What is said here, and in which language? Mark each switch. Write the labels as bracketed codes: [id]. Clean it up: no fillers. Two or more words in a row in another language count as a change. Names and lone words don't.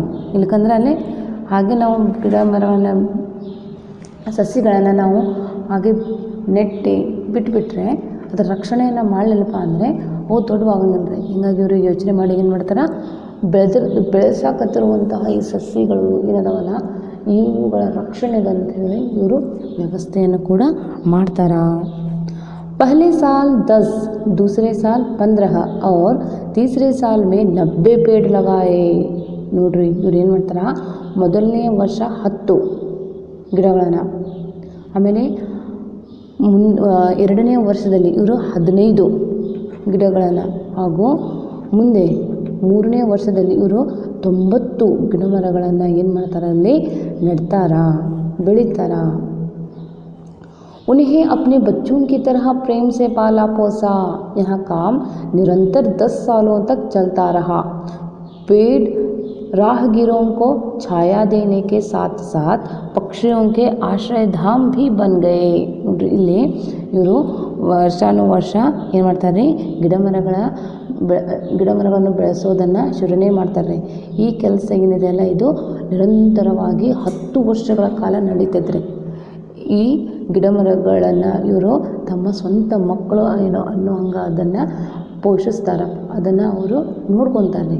[kn] ಇಲ್ಲಕಂದ್ರೆ ಅಲ್ಲಿ ಹಾಗೆ ನಾವು ಗಿಡ ಮರವನ್ನು ಸಸಿಗಳನ್ನು ನಾವು ಹಾಗೆ ನೆಟ್ಟಿ ಬಿಟ್ಬಿಟ್ರೆ ಅದರ ರಕ್ಷಣೆಯನ್ನು ಮಾಡಲಿಲ್ಲಪ್ಪ ಅಂದರೆ ಅವು ದೊಡ್ಡವಾಗಂಗಿಲ್ಲ। ಹೀಗಾಗಿ ಇವರು ಯೋಚನೆ ಮಾಡಿ ಏನು ಮಾಡ್ತಾರೆ, ಬೆಳೆಸಾಕತ್ತಿರುವಂತಹ ಈ ಸಸಿಗಳು ಏನದಾವಲ್ಲ, ಇವುಗಳ ರಕ್ಷಣೆಗಂತ ಹೇಳಿ ಇವರು ವ್ಯವಸ್ಥೆಯನ್ನು ಕೂಡ ಮಾಡ್ತಾರೆ। [hi] पहले साल 10, दूसरे साल 15 और तीसरे साल में 90 पेड़ लगाए। [kn] ನೋಡ್ರಿ, ಇವ್ರು ಏನು ಮಾಡ್ತಾರೆ, ಮೊದಲನೇ ವರ್ಷ 10 ಗಿಡಗಳನ್ನು, ಆಮೇಲೆ ಎರಡನೇ ವರ್ಷದಲ್ಲಿ ಇವರು 15 ಗಿಡಗಳನ್ನು, ಹಾಗೂ ಮುಂದೆ 3ನೇ ವರ್ಷದಲ್ಲಿ ಇವರು 90 ಗಿಡ ಮರಗಳನ್ನು ಏನು ಮಾಡ್ತಾರೆ, ಅಲ್ಲಿ ನೆಡ್ತಾರ, ಬೆಳಿತಾರ। [hi] उन्हें अपने बच्चों की तरह प्रेम से पाला पोसा। यह काम निरंतर 10 सालों तक चलता रहा। पेड़ राहगीरों को छाया देने के साथ साथ पक्षियों के आश्रय धाम भी बन गए। [kn] ನೋಡ್ರಿ ಇಲ್ಲಿ ಇವರು ವರ್ಷಾನುವರ್ಷ ಏನು ಮಾಡ್ತಾರೆ, ಗಿಡಮರಗಳನ್ನು ಬೆಳೆಸೋದನ್ನು ಶುರುನೇ ಮಾಡ್ತಾರೆ. ಈ ಕೆಲಸ ಏನಿದೆಯಲ್ಲ ಇದು ನಿರಂತರವಾಗಿ 10 ವರ್ಷಗಳ ಕಾಲ ನಡೀತದ್ರಿ. ಈ ಗಿಡಮರಗಳನ್ನು ಇವರು ತಮ್ಮ ಸ್ವಂತ ಮಕ್ಕಳು ಏನೋ ಅನ್ನೋ ಹಂಗೆ ಅದನ್ನು ಪೋಷಿಸ್ತಾರೆ, ಅದನ್ನು ಅವರು ನೋಡ್ಕೊತಾರೆ.